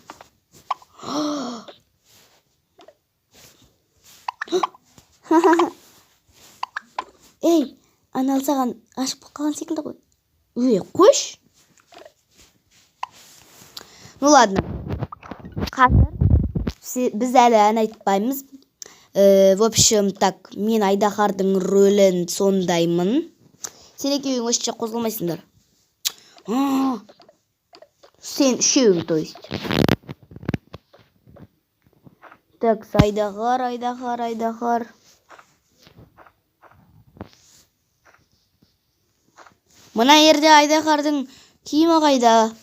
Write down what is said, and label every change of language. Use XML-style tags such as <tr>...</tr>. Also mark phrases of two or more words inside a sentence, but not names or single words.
<kk>Ей, анал саған ашып қалған секілді ғой. Қош.</kk> <ru>Ну ладно.</ru> <kk>Қазір біз әлі ән айтпаймыз.</kk> <ru>В общем, так,</ru> <kk>мен Айдахардың рөлін сондаймын. Сен екеуің өшше қозғалмайсыңдар. Сен үшеуің,</kk> <ru>то есть. Так, Айдахар.</ru> <kk>Мына ерде Айдахардың киімі қайда?</kk>